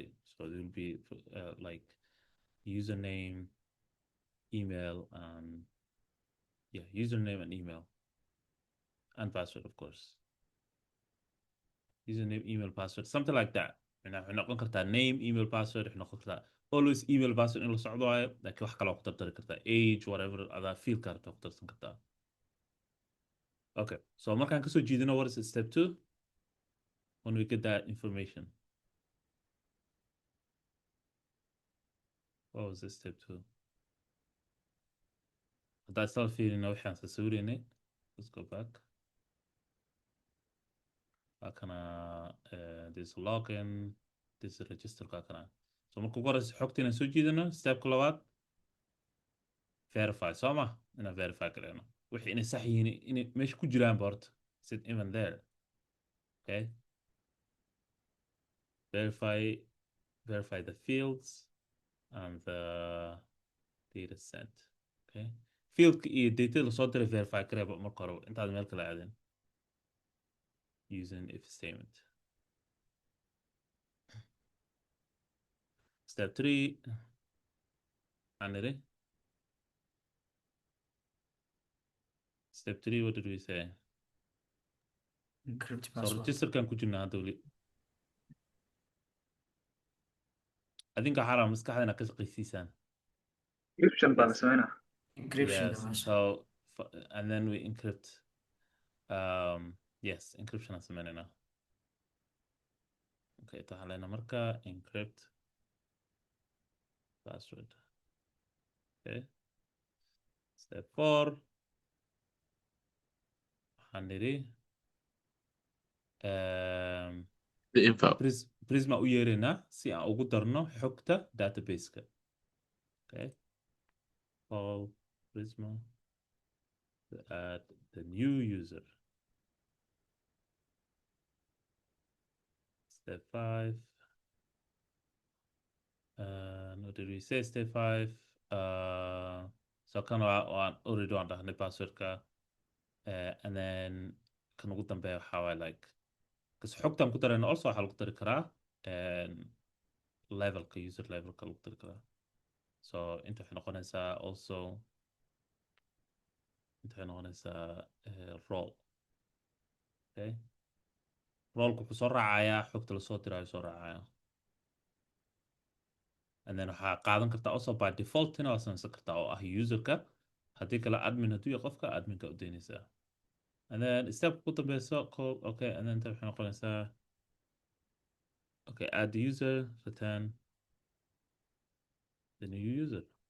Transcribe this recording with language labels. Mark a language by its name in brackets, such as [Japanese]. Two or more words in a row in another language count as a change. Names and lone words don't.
[English] So it will be like username, email, and yeah, username and email. And password, of course. Username, email, password, something like that. We're not going to name, email, password, always email password [Somali] in la socdo waaye laakiin wax kale oo ku dardari kartaa [English] age whatever [Somali] adaa field karta ku darsan kartaa [English] okay so [Somali] markaan kasoo jiidino [English] what is step 2 when we get that information what was this step 2 [Somali] haddaa isla fiirina waxaan sawiraynay [English] let's go back [Somali] kana [English] this login this register [Somali] kana so marka ugu horeysa xogtiina soo jiidano stepka labaad verify soo ma inaan verify karayno wixii inay sax yihiin inay meesha ku jiraan horta [English] is it even there okay verify the fields and the data set okay [Somali] fieldka iyo data lasoo diray verify karayba marka hore intaad meel kala aadin [English] using if statement step 3 anire step 3 what did we say encrypt so password. [Somali] register kan ku jirnaa hadda weli adinka waxaa rabaa maskaxdana ka shaqaysiisaan encryption baa la sameynaa [English] Encryption yes device. so and then we encrypt yes encryption [Somali] aan sameynayna okay waxaa leenaa marka [English] encrypt password okay step 4 [Somali] waxaan nidhi [English] The info. [Somali] prisma u yeeraynaa si aan ugu darno xogta databaseka okay [English] call prisma to add the new user step 5 what did we say step 5 so [Somali] kan waan already waan dhahnay passwordka [English] and then [Somali] kan ugu dambeeya waxaa waay like kas xogtan ku darayna also waxaa lagu dari karaa levelka user levelka lagu dari karaa so inta waxay noqonaysaa also inta waxay noqonaysaa role okay roleka wuxuu soo raacayaa xogta lasoo diraayo soo raacaya [English] and then [Somali] waxaa qaadan kartaa also [English] by default [Somali] ina waa samaysan kartaa oo ah userka haddii kale admin hadduu yahay qofka adminka u daynaysaa [English] and then [Somali] step ku dambeyso code [English] okay and then [Somali] inta waxay noqonaysaa [English] okay add the user return the new user